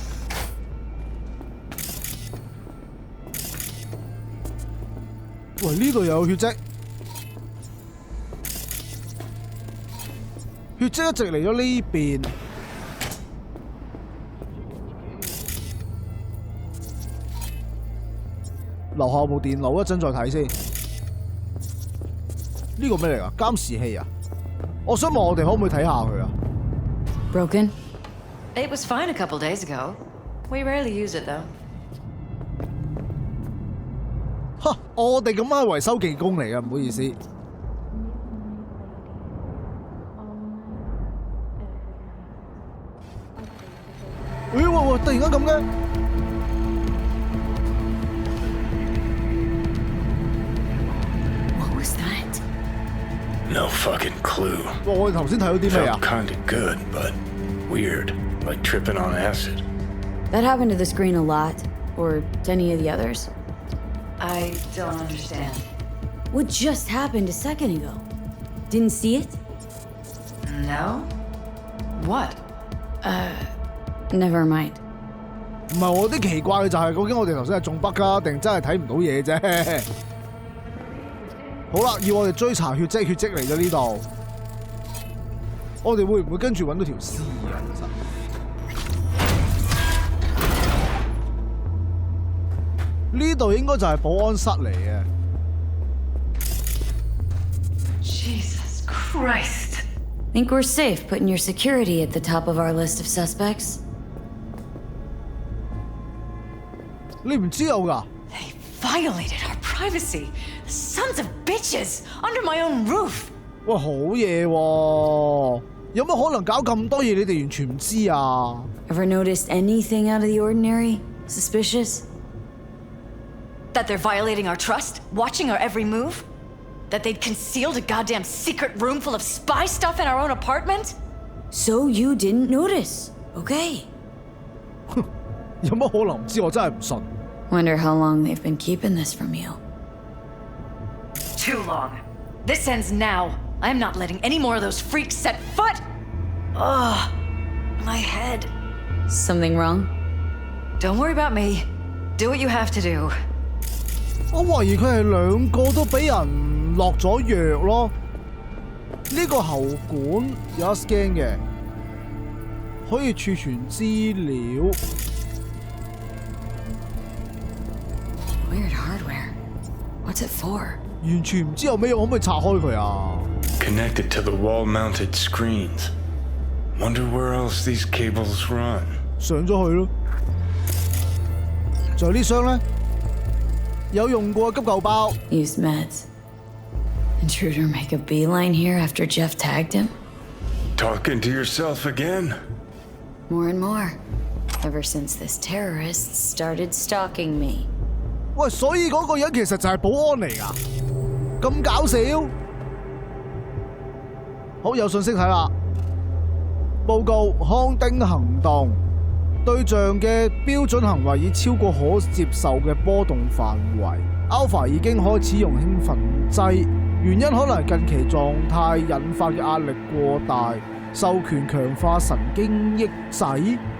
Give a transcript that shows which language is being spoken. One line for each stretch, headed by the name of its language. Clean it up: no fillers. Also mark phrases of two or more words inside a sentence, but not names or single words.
Cantonese: 喂，呢度又有血跡，血跡一直嚟咗呢邊。樓下有部電腦，一陣再睇先。呢個咩嚟㗎？監視器啊！我想問我哋可唔可以睇下佢啊
English: ？Broken? It was fine a couple days ago. We rarely use it though. 哈！
Cantonese: 我哋咁係維修技工嚟嘅，唔好意思。喂！突然間咁嘅。
English: What was that? No fucking clue.
Cantonese: 我哋頭先睇到啲咩啊
English: Felt kinda good, but weird, like tripping on acid. That happened to the screen a lot, or to any of the others. I don't understand. What just happened a second ago? Didn't see it? No. What? Never mind.
Cantonese: 唔係我啲奇怪嘅就係究竟我哋頭先係中北啊，定真係睇唔到嘢啫？好啦，要我哋追查血跡，血跡嚟咗呢度，我哋會唔會跟住揾到條屍啊？其實呢度應該就係保安室嚟嘅。
English: Jesus Christ! Think we're safe putting your security at the top of our list of suspects?
Cantonese: 你唔知有㗎？
English: They violated our privacy. Sons of bitches! Under my own roof!
Cantonese: 哇，好嘢喎！有乜可能搞咁多嘢？你哋完全唔知啊
English: Ever noticed anything out of the ordinary? Suspicious? That they're violating our trust? Watching our every move? That they'd concealed a goddamn secret room full of spy stuff in our own apartment? So you didn't notice, okay?
Cantonese: 有乜可能唔知？我真係唔信。
English: Wonder how long they've been keeping this from you. Too long. This ends now. I'm not letting any more of those freaks set foot. Ugh, my head. Something wrong? Don't worry about me. Do what you have to do.
Cantonese: 我懷疑佢係兩個都俾人落咗藥咯。呢個喉管有得 scan 嘅，可以儲存資料。
English: Weird hardware. What's it for?
Cantonese: 完全唔知有咩用，可唔可以拆開佢啊
English: Connected to the wall-mounted screens. Wonder where else these cables run.
Cantonese: 上咗去咯。仲有呢箱咧，有用過急救包。
English: Use meds. Intruder make a beeline here after Jeff tagged him? Talking to yourself again? More and more. Ever since this terrorist started stalking me.
Cantonese: 喂，所以嗰個人其實就係保安嚟㗎，咁搞笑。好，有信息睇啦。報告康丁行動，對象嘅標準行為已超過可接受嘅波動範圍。Alpha 已經開始用興奮劑，原因可能係近期狀態引發嘅壓力過大，授權強化神經抑制。